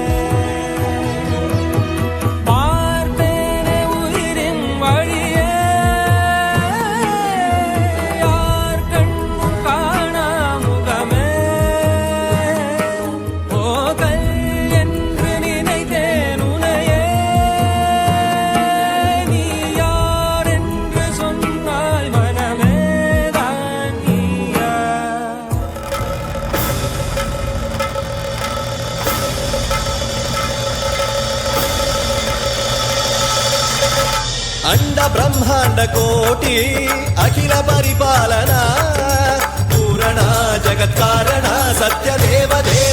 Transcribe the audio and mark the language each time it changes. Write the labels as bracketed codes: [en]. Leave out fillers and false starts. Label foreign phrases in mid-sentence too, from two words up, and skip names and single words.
[ta] பார்த்தேனே உயிரின் வழியே, யார் கண்ணும் காணா முகமே. ஓ கல் என்று நினைத்தேன் உனையே, நீ யார் என்று சொன்னாய் மனமே தான் நீயா. [sa] अंड ब्रह्मांड कोटि अखिल परिपालना पूरणा जगत्कारणा सत्यदेव देव